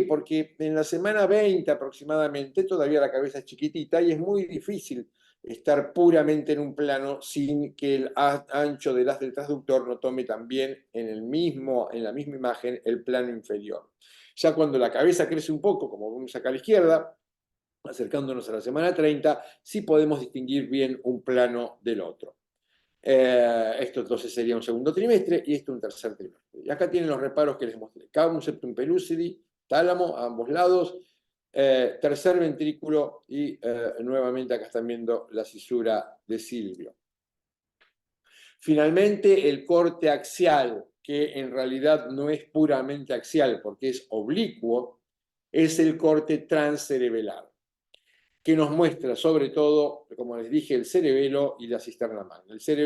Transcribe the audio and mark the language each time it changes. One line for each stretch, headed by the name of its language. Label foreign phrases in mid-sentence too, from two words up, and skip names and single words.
Spanish: Porque en la semana 20 aproximadamente todavía la cabeza es chiquitita y es muy difícil estar puramente en un plano sin que el ancho del haz del transductor no tome también en la misma imagen el plano inferior. Ya cuando la cabeza crece un poco, como vemos acá a la izquierda, acercándonos a la semana 30, sí podemos distinguir bien un plano del otro. Esto entonces sería un segundo trimestre y esto un tercer trimestre. Y acá tienen los reparos que les mostré. Cavum septum pellucidi, tálamo a ambos lados, tercer ventrículo y nuevamente acá están viendo la cisura de Silvio. Finalmente, el corte axial, que en realidad no es puramente axial porque es oblicuo, es el corte transcerebelar, que nos muestra sobre todo, como les dije, el cerebelo y la cisterna magna.